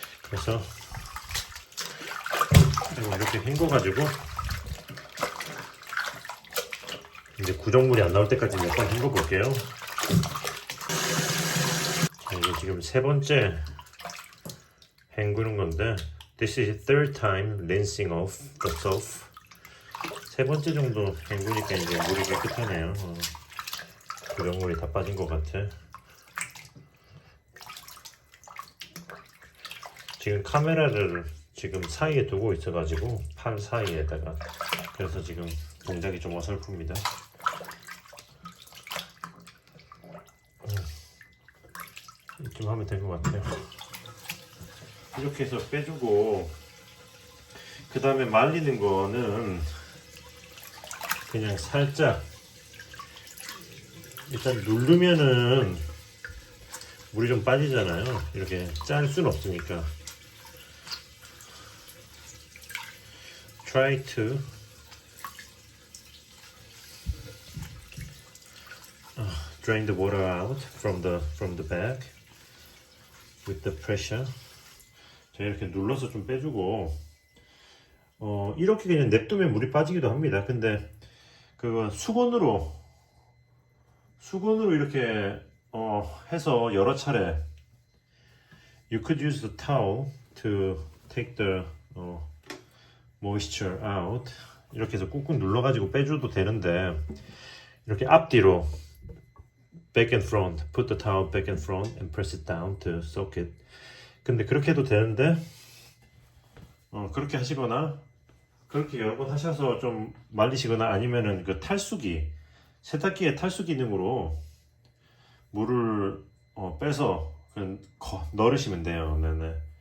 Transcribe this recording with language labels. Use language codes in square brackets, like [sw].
[ko] 그래서 이렇게 헹궈가지고 이제 구정물이 안 나올 때까지 몇 번 헹궈 볼게요. 이게 지금 세 번째 헹구는 건데, [en] this is third time rinsing off the soap. [ko] 세 번째 정도 헹구니까 이제 물이 깨끗하네요. 구정물이 다 빠진 것 같아. 지금 카메라를 지금 사이에 두고 있어가지고 팔 사이에다가, 그래서 지금 동작이 좀 어설픕니다. 이쯤 하면 될 것 같아요. 이렇게 해서 빼주고, 그 다음에 말리는 거는 그냥 살짝 일단 누르면은 물이 좀 빠지잖아요. 이렇게 짤 수는 없으니까. [en] Try to drain the water out from the bag with the pressure. [ko] 자, 이렇게 눌러서 좀 빼주고, 이렇게 그냥 냅두면 물이 빠지기도 합니다. 근데 그거 수건으로 이렇게 해서 여러 차례 [en] you could use the towel to take the moisture out. [ko] 이렇게 해서 꾹꾹 눌러가지고 빼줘도 되는데, 이렇게 앞뒤로 [en] back and front, put the towel back and front and press it down to soak it. [ko] 근데 그렇게 해도 되는데, 그렇게 하시거나 그렇게 여러 번 하셔서 좀 말리시거나, 아니면은 그 탈수기, 세탁기에 탈수 기능으로 물을 빼서 그냥 넣으시면 돼요. 네네.